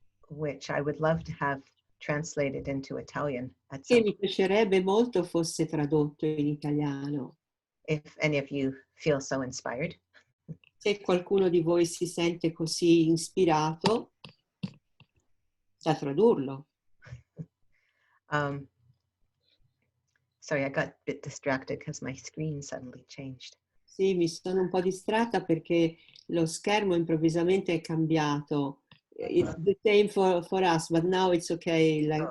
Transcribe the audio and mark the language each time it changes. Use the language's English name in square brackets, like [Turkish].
[English] Which I would love to have translated into Italian at some [Italian] Che mi piacerebbe molto fosse tradotto in italiano. [English] If any of you feel so inspired. [Italian] Se qualcuno di voi si sente così ispirato. sa tradurlo. [English] Um, sorry, I got a bit distracted because my screen suddenly changed. [Italian] Sì, mi sono un po' distratta perché lo schermo improvvisamente è cambiato. [English] It's the same for us, but now it's okay like,